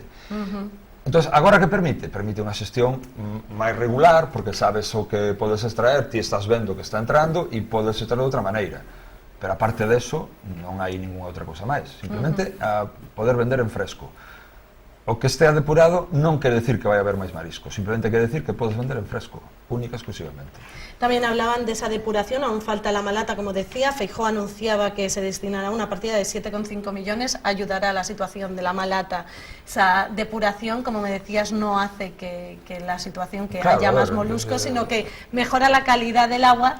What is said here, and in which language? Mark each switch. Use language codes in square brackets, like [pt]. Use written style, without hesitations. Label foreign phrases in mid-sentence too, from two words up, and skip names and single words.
[gl] Entón, agora que permite? Permite unha xestión máis regular, porque sabes o que podes extraer, ti estás vendo que está entrando e podes extraer de outra maneira. Pero aparte deso, non hai ninguna outra cosa máis. Simplemente a poder vender en fresco. O que estea depurado non quere decir que vai haber máis marisco, simplemente quere decir que podes vender en fresco, única exclusivamente. [es] También hablaban de esa depuración, aún falta la malata, como decía. Feijóo anunciaba que se destinará una partida de 7,5 millones, ayudará a la situación de la malata. Esa depuración, como me decías, no hace que la situación, que haya más moluscos, sino que mejora la calidad del agua.